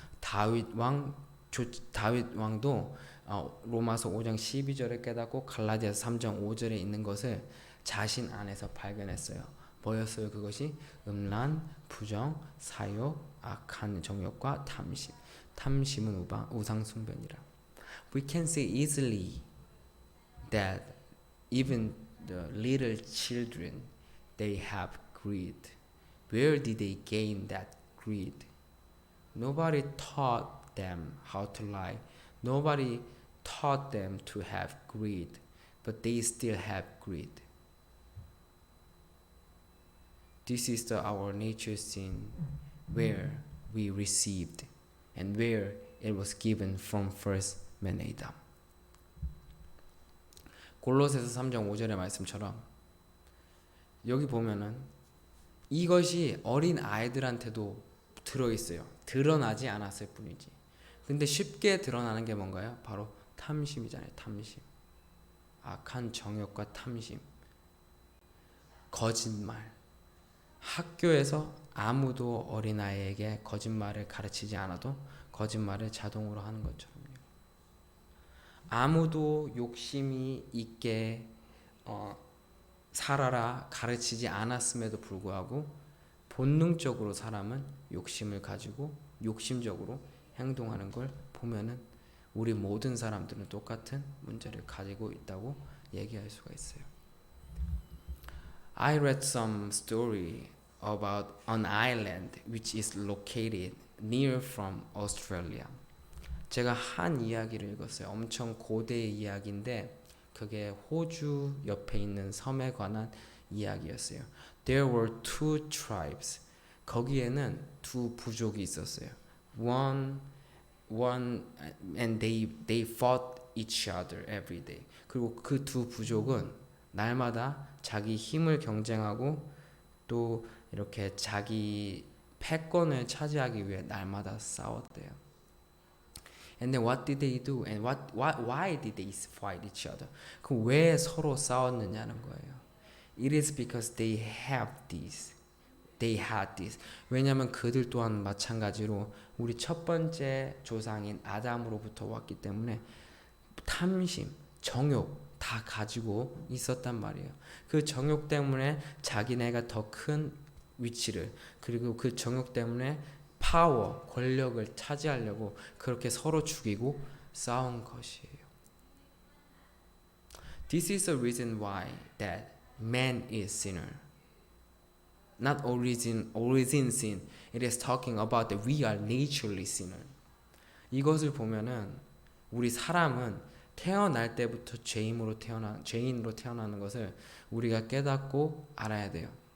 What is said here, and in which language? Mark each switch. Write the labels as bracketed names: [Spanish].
[Korean] 다윗 왕도 로마서 5장 12절에 깨닫고 갈라디아서 3장 5절에 있는 것을 자신 안에서 발견했어요. 뭐였어요? 그것이 음란, 부정, 사욕, 악한 정욕과 탐심. 탐심은 우상 숭배니라. [English] We can see easily that even the little children, they have greed. Where did they gain that greed? Nobody taught them how to lie. Nobody taught them to have greed, but they still have greed. This is our nature sin, where we received and where it was given from first man Adam. [Korean] 골로새서 3장 5절의 말씀처럼 여기 보면은 이것이 어린 아이들한테도 들어있어요. 드러나지 않았을 뿐이지. 근데 쉽게 드러나는 게 뭔가요? 바로 탐심이잖아요. 탐심. 악한 정욕과 탐심. 거짓말. 학교에서 아무도 어린아이에게 거짓말을 가르치지 않아도 거짓말을 자동으로 하는 것처럼요. 아무도 욕심이 있게 살아라 가르치지 않았음에도 불구하고 본능적으로 사람은 욕심을 가지고 욕심적으로 행동하는 걸 보면은 우리 모든 사람들은 똑같은 문제를 가지고 있다고 얘기할 수가 있어요. [English] I read some story about an island which is located near from Australia. [Korean] 제가 한 이야기를 읽었어요. 엄청 고대의 이야기인데 그게 호주 옆에 있는 섬에 관한 이야기였어요. [English] There were two tribes. [Korean] 거기에는 두 부족이 있었어요. [English] One and they fought each other every day. [Korean] 그리고 그 두 부족은 날마다 자기 힘을 경쟁하고 또 이렇게 자기 패권을 차지하기 위해 날마다 싸웠대요. [English] And then what did they do? And why did they fight each other? [Korean] 그 왜 서로 싸웠느냐는 거예요. [English] It is because they had this. [Korean] 왜냐하면 그들 또한 마찬가지로 우리 첫 번째 조상인 아담으로부터 왔기 때문에 탐심, 정욕 다 가지고 있었단 말이에요. 그 정욕 때문에 자기네가 더 큰 위치를. 그리고 그 정욕 때문에 파워, 권력을 차지하려고 그렇게 서로 죽이고 싸운 것이에요. [English] This is the reason why that man is sinner. Not origin sin. It is talking about that we are naturally sinner. [Korean] 이것을 보면은 우리 사람은 태어날 때부터 죄인으로 태어나는 것을 우리가 깨닫고 알아야 돼요.